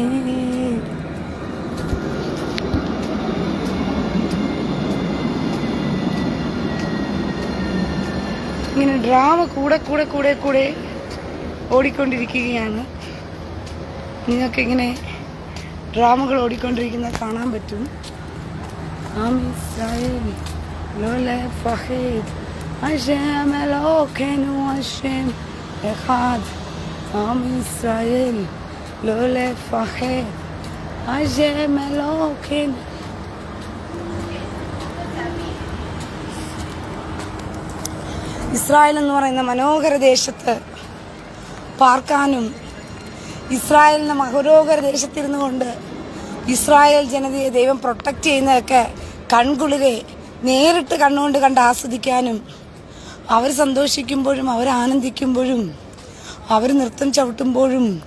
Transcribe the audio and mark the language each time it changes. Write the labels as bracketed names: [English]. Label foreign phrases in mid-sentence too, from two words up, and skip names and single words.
[Malayalam] ഇങ്ങനെ ഡ്രാമ കൂടെ കൂടെ കൂടെ കൂടെ ഓടിക്കൊണ്ടിരിക്കുകയാണ്. നിങ്ങൾക്കിങ്ങനെ ഡ്രാമകൾ ഓടിക്കൊണ്ടിരിക്കുന്നത് കാണാൻ പറ്റും. [Hebrew] עם ישראל לא לפחד, השם אלוקינו השם אחד. עם ישראל לא לפחד, השם אלוקינו. [Malayalam] ഇസ്രായേൽ എന്ന് പറയുന്ന മനോഹര ദേശത്ത് പാർക്കാനും ഇസ്രായേലിന്റെ മനോഹര ദേശത്തിരുന്നു കൊണ്ട് ഇസ്രായേൽ ജനതയെ ദൈവം പ്രൊട്ടക്റ്റ് ചെയ്യുന്നതൊക്കെ കൺകുളിരെ നേരിട്ട് കണ്ണുകൊണ്ട് കണ്ട് ആസ്വദിക്കാനും അവർ സന്തോഷിക്കുമ്പോഴും അവർ ആനന്ദിക്കുമ്പോഴും അവർ നൃത്തം ചവിട്ടുമ്പോഴും